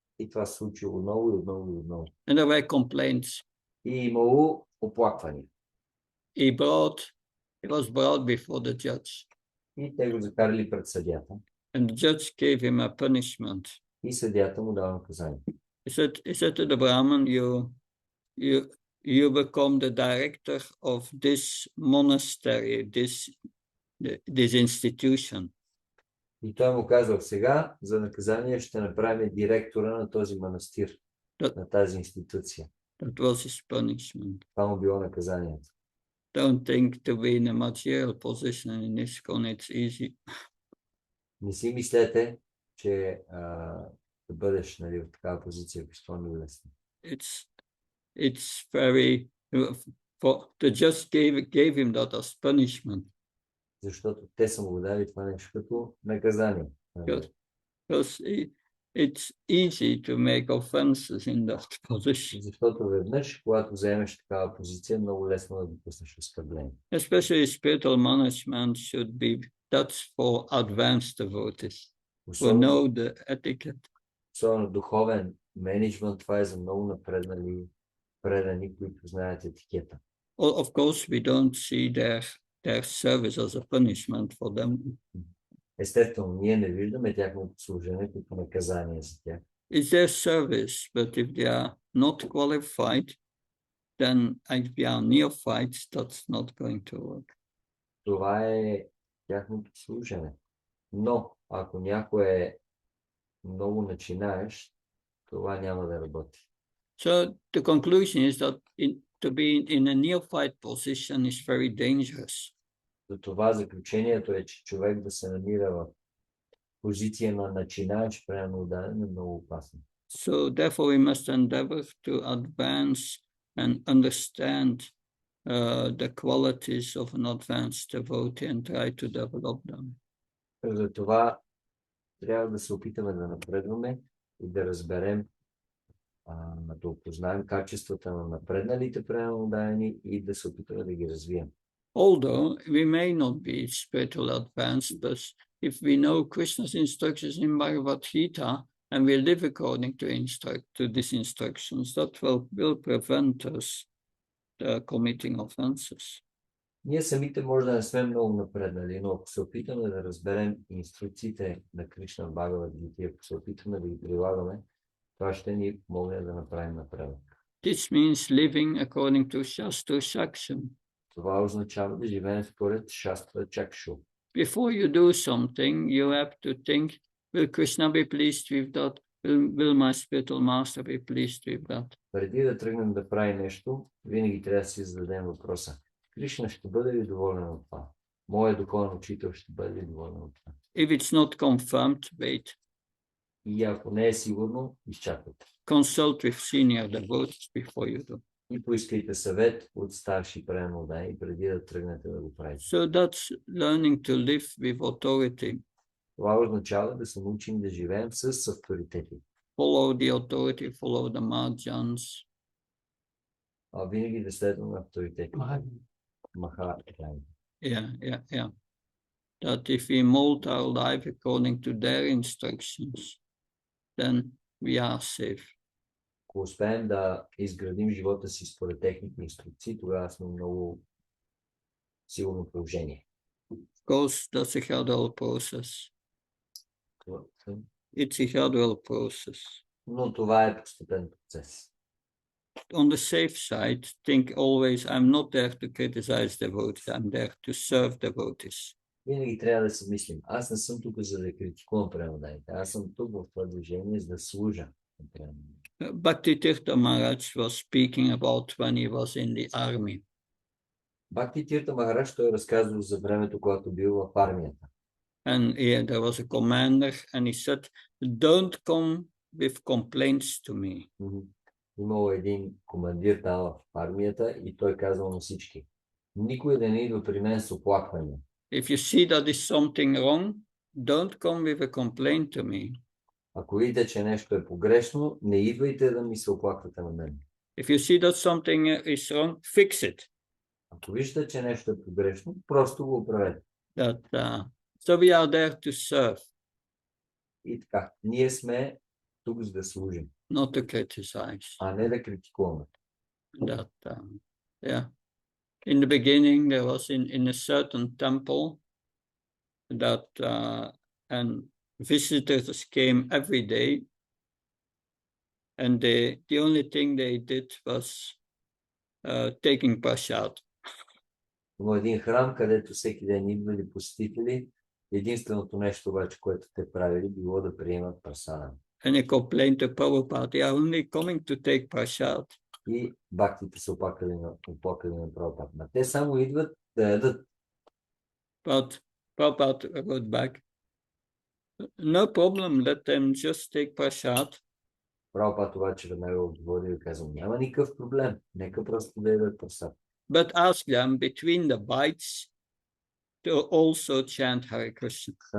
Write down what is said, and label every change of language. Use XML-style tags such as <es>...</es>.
<bg>И това се случило отново и отново и отново.</bg> <en>And there were complaints.</en> <bg>И имало оплаквания.</bg> <en>He was brought before the judge.</en> <bg>И те го закарали пред съдията.</bg> <en>And the judge gave him a punishment.</en> <bg>И съдията му дава наказание.</bg> <en>He said to the Brahman, you become the director of this monastery, this institution.</en> <bg>И той му казал, сега за наказание ще направим директора на този манастир, на тази институция.</bg> <en>That was his punishment.</en> <bg>Това му било наказанието.</bg> <en>Don't think to be in a material position in ISKCON, it's easy.</en> <bg>Не си мислете, че да бъдеш, нали, в такава позиция в ISKCON е лесно.</bg> <en>It's very, the judge gave him that as punishment.</en> <bg>Защото те са му дали това нещо като наказание.</bg> <en>Because it's easy to make offenses in that position.</en> <bg>Защото веднъж, когато вземеш такава позиция, много лесно да допуснеш оскърбление.</bg> <en>Especially spiritual management should be, that's for advanced devotees who know the etiquette.</en> <bg>Особено духовен менеджмент, това е за много напреднали предани, които знаят етикета.</bg> <en>Of course, we don't see their service as a punishment for them.</en> <bg>Естествено, ние не виждаме тяхното служение като наказание за тях.</bg> <en>It's their service, but if they are not qualified, then if they are neophytes, that's not going to work.</en> <bg>Това е тяхното служение. Но, ако някой е много начинаещ, това няма да работи.</bg> <en>So the conclusion is that to be in a neophyte position is very dangerous.</en> <bg>За това заключението е, че човек да се намира в позиция на начинаещ пренаудаден е много опасно.</bg> <en>So therefore we must endeavor to advance and understand the qualities of an advanced devotee and try to develop them.</en> <bg>За това трябва да се опитаме да напредваме и да разберем, да опознаем качествата на напредналите пренаудадени и да се опитаме да ги развием.</bg> <en>Although we may not be spiritual advanced, but if we know Krishna's instructions in Bhagavad Gita and we live according to these instructions, that will prevent us committing offenses.</en> <bg>Ние самите може да не сме много напреднали, но ако се опитаме да разберем инструкциите на Кришна в Бхагавад Гита, ако се опитаме да ги прилагаме, това ще ни помогне да направим напредък.</bg> <en>This means living according to Shastra Shakshan.</en> <bg>Това означава да живеем според Шастра Чакшу.</bg> <en>Before you do something, you have to think, will Krishna be pleased with that? Will my spiritual master be pleased with that?</en> <bg>Преди да тръгнем да правим нещо, винаги трябва да си зададем въпроса. Кришна ще бъде ли доволен от това? Моят духовен учител ще бъде ли доволен от това?</bg> <en>If it's not confirmed, wait.</en> <bg>И ако не е сигурно, изчаквайте.</bg> <en>Consult with senior devotees before you do.</en> <bg>И поискайте съвет от старши пренаудадени преди да тръгнете да го правите.</bg> <en>So that's learning to live with authority.</en> <bg>Това означава да се научим да живеем с авторитети.</bg> <en>Follow the authority, follow the marjans.</en> <bg>Винаги да следваме авторитети. Маха.</bg> <en>Yeah. That if we mold our life according to their instructions, then we are safe.</en> <bg>Ако успеем да изградим живота си според техните инструкции, тогава сме много сигурно положение.</bg> <en>Of course, that's a gradual process. It's a gradual process.</en> <bg>Но това е постепен процес.</bg> <en>On the safe side, think always, I'm not there to criticize devotees, I'm there to serve devotees.</en> <bg>Винаги трябва да се мислим. Аз не съм тук за да критикувам пренаудадените. Аз съм тук в това движение, за да служа.</bg> <en>Bhakti Tirtha Maharaj was speaking about when he was in the army.</en> <bg>Бхакти Тирта Махарадж той разказва за времето, когато бил в армията.</bg> <en>And there was a commander and he said, don't come with complaints to me.</en> <bg>Имало един командир там в армията и той казал на всички. Никой да не идва при мен с оплакване.</bg> <en>If you see that is something wrong, don't come with a complaint to me.</en> <bg>Ако видите, че нещо е погрешно, не идвайте да ми се оплаквате на мен.</bg> <en>If you see that something is wrong, fix it.</en> <bg>Ако виждате, че нещо е погрешно, просто го оправете.</bg> <en>So we are there to serve.</en> <bg>И така, ние сме тук за да служим.</bg> <en>Not to criticize.</en> <bg>А не да критикуваме.</bg> <en>Yeah. In the beginning, there was in a certain temple that and visitors came every day, and the only thing they did was taking prasad.</en> <bg>Има един храм, където всеки ден идвали посетители. Единственото нещо обаче, което те правили, било да приемат прасада.</bg> <en>And they complained to Prabhupada, they are only coming to take prasad.</en> <bg>И бхактите се оплакали на Прабхупада. Те само идват да ядат.</bg> <en>But Prabhupada wrote back, no problem, let them just take prasad.</en> <bg>Прабхупада обаче веднага отговори и казал, няма никакъв проблем, нека просто да ядат прасад.</bg> <en>But ask them between the bites to also chant Hare Krishna.</en>